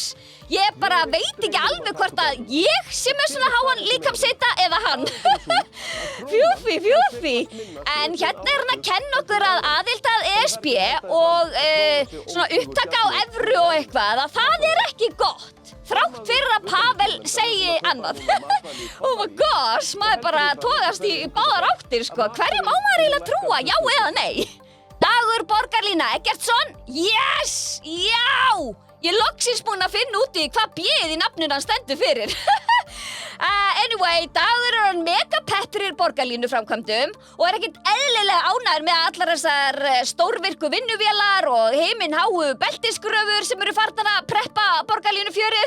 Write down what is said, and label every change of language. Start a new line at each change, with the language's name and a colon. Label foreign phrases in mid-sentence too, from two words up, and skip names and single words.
Icelandic: Ég bara veit ekki alveg hvort að ég sé með svona háan líkamshita eða hann. Fjúfi. En hérna er hann að kenna okkur að aðild að ESB og svona upptaka á evru og eitthvað, að það er ekki gott. Þrátt fyrir að Pavel segi annað.
English: Oh my gosh,
Icelandic: maður bara togast í báðar áttir sko. Hverju má maður eiginlega trúa, já eða nei? Dagur Borgarlína Eggertsson, yes, já! Ég loksins búin að finna út í hvað B-ið í nafninu hann stendur fyrir. Anyway, Dagur er hann mega peppir Borgarlínu framkvæmdum og er ekkert eðlilega ánægður með allar þessar stórvirku vinnuvélar og himinháu beltisgröfur sem eru farnar að preppa Borgarlínu fjörið.